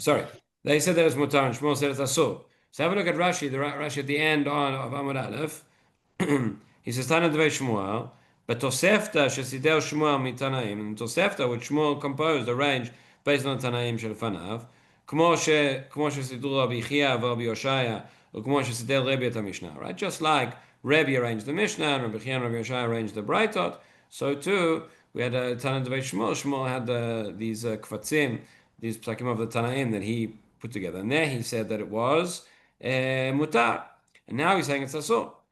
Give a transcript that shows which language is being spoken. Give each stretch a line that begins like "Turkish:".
English: Sorry, they said that it's mutar, and Shmuel said it's asur. So have a look at Rashi. The Rashi at the end of Amud Aleph. He says Tana Dvei Shmuel, but Tosefta shesidel Shmuel mitanaim, and Tosefta which Shmuel composed, arranged based on Tanaim shelfanav.
Hebrew: כמו שסידרו רבי חייא ורבי יושעיה, וכמו שסידר רבי את המשנה, right?
English: Just like Rabbi arranged the Mishnah and Rabbi Chiya and Rabbi Yoshaya arranged the Braitot, so too we had a Tana Devei Shmuel. Shmuel had these kvatzim, these psakim of the Tanaim that he put together, and there he said that it was mutar, and now he's saying it's asur.